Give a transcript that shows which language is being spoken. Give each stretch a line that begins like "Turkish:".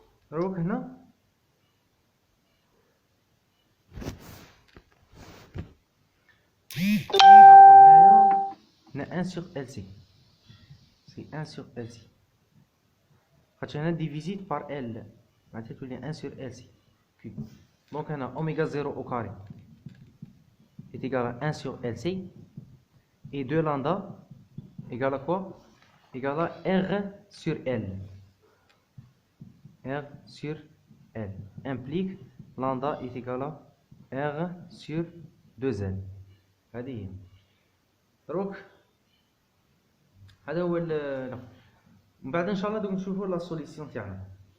Arabic: دروك هنا هنا
French: 1 sur LC. C'est 1 sur LC.
Arabic: خاطش هنا ديفيزيت بار L معناتها تولي
French: 1 sur LC. Donc هنا oméga 0 au carré est égal à 1 sur LC. Et 2 lambda égale à quoi? Égale à R sur L. R sur L implique lambda est égal à R sur 2L.
Arabic: هذه هي. دروك هذا هو من بعد ان شاء الله دوك نشوفوا لا سوليسيون تاعنا.